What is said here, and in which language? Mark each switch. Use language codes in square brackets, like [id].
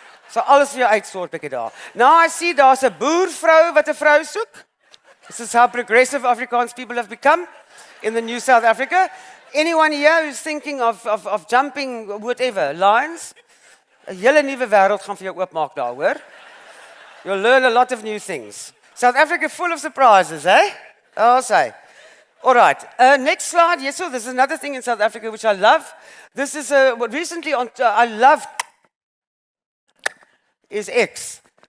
[af] So alles vir jou uitsort bietjie daar. [en] Now I see [af] daar's 'n boervrou wat 'n vrou soek. [en] This is how progressive Afrikaans people have become in the new South Africa. Anyone here who's thinking of jumping whatever lines? [af] 'n hele nuwe wêreld gaan vir jou oopmaak daar, hoor. [en] You'll learn a lot of new things. South Africa full of surprises, eh? I'll say. All right. Next slide. Yes, so there's another thing in South Africa which I love. This is what recently I love is X.